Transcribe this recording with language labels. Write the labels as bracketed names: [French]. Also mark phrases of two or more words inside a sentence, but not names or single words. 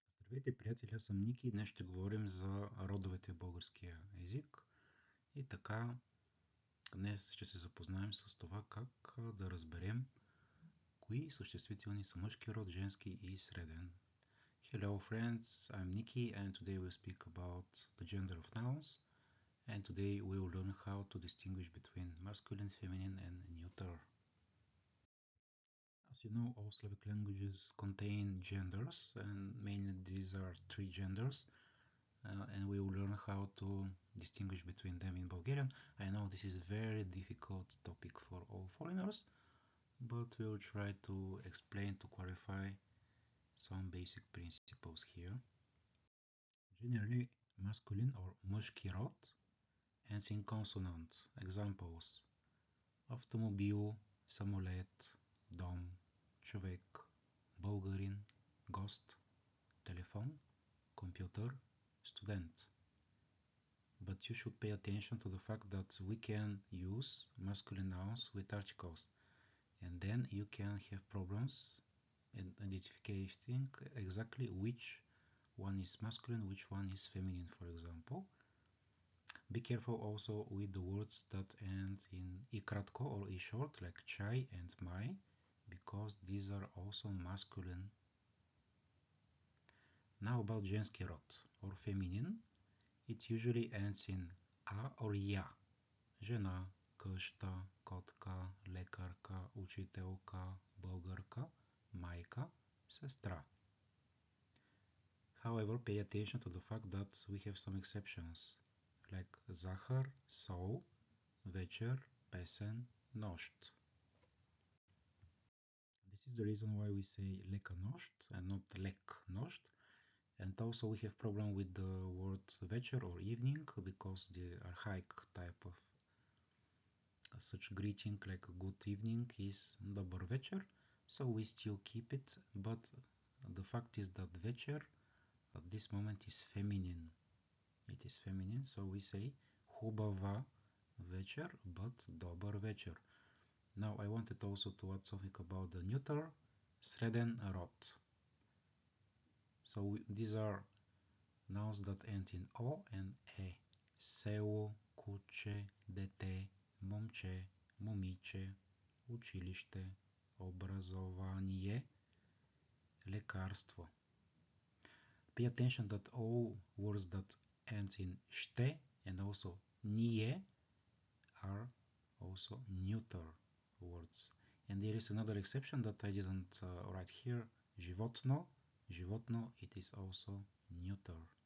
[Bulgarian] Здравейте, приятели, аз съм Ники и днес ще говорим за родовете в българския език. И така, днес ще се запознаем с това как да разберем кои съществителни са мъжки род, женски и среден. [English] Hello friends, I'm Nikki and today we'll speak about the gender of nouns. And today we will learn how to distinguish between masculine, feminine and neuter. As you know, all Slavic languages contain genders, and mainly these are three genders. And we will learn how to distinguish between them in Bulgarian. I know this is a very difficult topic for all foreigners, but we will try to explain, to clarify some basic principles here. Generally, masculine or [Bulgarian] мъжки род [English] ends in consonant. Examples: [Bulgarian] автомобил, самолет, дом, човек, българин, гост, телефон, компютър, студент. [English] But you should pay attention to the fact that we can use masculine nouns with articles, and then you can have problems in identifying exactly which one is masculine, which one is feminine, for example. Be careful also with the words that end in [Bulgarian] и кратко [English] or i short, like chai and mai, because these are also masculine. Now about [Bulgarian] женски род [English] or feminine. It usually ends in a or я. [Bulgarian] Жена, къща, котка, лекарка, учителка, българка, майка, сестра. [English] However, pay attention to the fact that we have some exceptions, like [Bulgarian] захар, сол, вечер, песен, нощ. [English] This is the reason why we say [Bulgarian] лека нощ [English] and not [Bulgarian] лек нощ. [English] And also we have problem with the word вечер or evening, because the archaic type of such greeting like good evening is [Bulgarian] добър вечер, [English] so we still keep it, but the fact is that вечер at this moment is feminine. It is feminine, so we say [Bulgarian] хубава вечер, [English] but [Bulgarian] добър вечер. [English] Now I wanted also to add something about the neuter, [Bulgarian] среден род. [English] So these are nouns that end in o and e. [Bulgarian] Село, куче, дете, момче, момиче, училище, образование, лекарство. [English] Pay attention that all words that end in ще and also ние are also neuter words. And there is another exception that I didn't write here. [Bulgarian] Животно, животно, [English] it is also neuter.